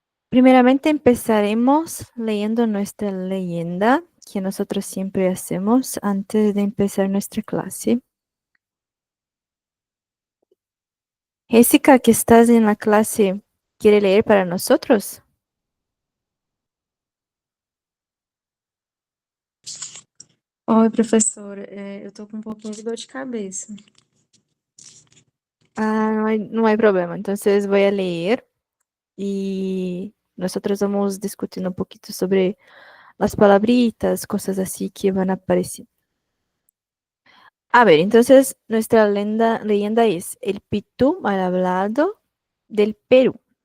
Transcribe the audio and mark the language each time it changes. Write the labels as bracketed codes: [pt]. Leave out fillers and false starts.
[es] Primeramente empezaremos leyendo nuestra leyenda que nosotros siempre hacemos antes de empezar nuestra clase. Jessica, que estás en la clase, ¿quiere leer para nosotros? [pt] Oi, professor, eu tô com um pouquinho de dor de cabeça. [es] No hay problema. Entonces voy a leer y nosotros vamos discutiendo un poquito sobre las palabritas, cosas así que van a aparecer. A ver, entonces nuestra leyenda es el Pitú mal hablado del Perú.